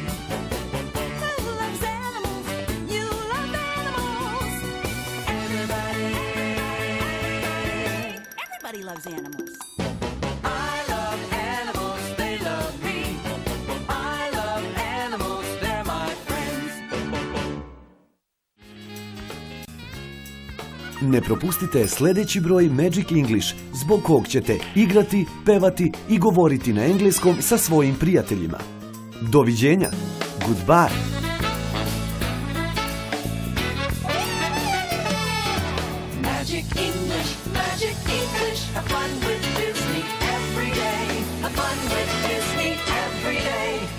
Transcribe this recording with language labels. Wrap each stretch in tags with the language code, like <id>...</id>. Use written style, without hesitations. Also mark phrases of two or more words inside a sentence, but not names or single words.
<en>Who loves animals? You love animals. Everybody loves animals. I love animals, they love me. I love animals, they're my friends.</en> <sr>Ne propustite sljedeći broj Magic English, zbog kog ćete igrati, pevati i govoriti na engleskom sa svojim prijateljima. Doviđenja.</sr> <en>Goodbye. Magic English, have fun with Disney every day. Have fun with Disney every day.</en>